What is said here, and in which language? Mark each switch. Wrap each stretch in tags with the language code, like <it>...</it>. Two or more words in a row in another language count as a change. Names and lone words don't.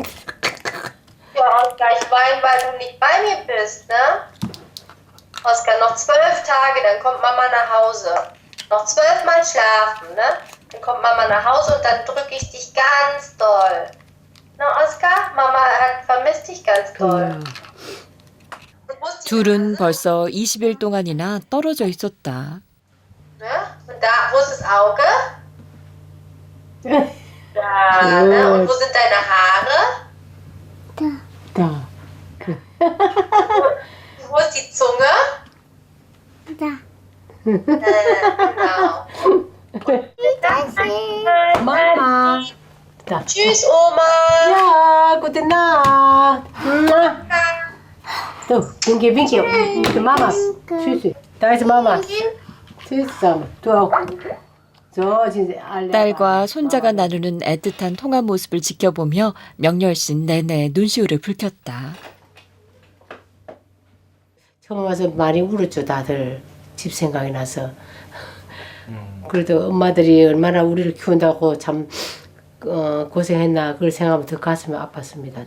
<de>Ja, Oskar, ich weine, weil du nicht bei mir bist, ne? Oskar, noch 12 Tage, dann kommt Mama nach Hause. Noch 12 Mal schlafen, ne? Dann kommt Mama nach Hause und dann drücke ich dich ganz doll. Na, Oskar, Mama hat vermisst dich ganz doll.</de> <ko>둘은 벌써 20일 동안이나 떨어져 있었다.</ko> <de>Ne? Und da, wo ist das Auge? Da, ne? Und wo sind deine Haare? 다. Wo ist die Zunge? Da. Genau. Mama. 다. Tschüss, Oma. Ja, gute Nacht. So, winke, winke. Mit Mama. Tschüss. Da ist Mama. Tschüss, Mama. Du auch. So,</de> <ko>진짜 alle. 딸과 손자가 나누는 애틋한 통화 모습을 지켜보며 명렬씨는 내내 눈시울을 붉혔다. 처음 와서 많이 울었죠, 다들. 집 생각이 나서. 그래도 엄마들이 얼마나 우리를 키운다고 참 고생했나 그걸 생각하면 더 가슴이 아팠습니다.</ko>